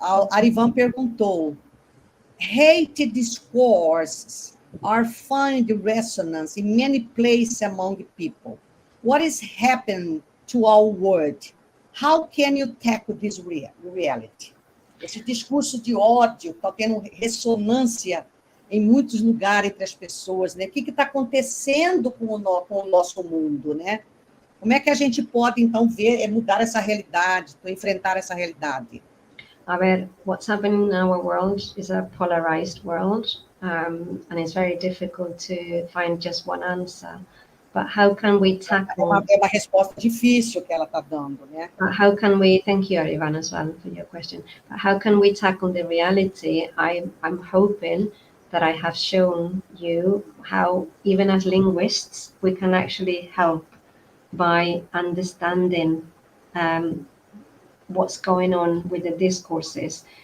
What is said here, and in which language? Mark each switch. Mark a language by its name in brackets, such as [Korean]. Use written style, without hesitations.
[English] Arivan perguntou, hate discourses are finding resonance in many places among people. What is happening to our world? How can you tackle this reality? [Portuguese] Esse discurso de ódio está tendo ressonância em muitos lugares entre as pessoas, né? O que está acontecendo com o nosso mundo, né? Como é que a gente pode, então, mudar essa realidade, enfrentar essa realidade? [Spanish] A ver, [English] what's happening in our world is a polarized world, and it's very difficult to find just one answer. But how can we tackle... [Portuguese] É uma resposta difícil que ela está dando, né? [English] How can we... Thank you, Arivan, as well, for your question. But how can we tackle the reality? I'm hoping that I have shown you how, even as linguists, we can actually help by understanding what's going on with the discourses.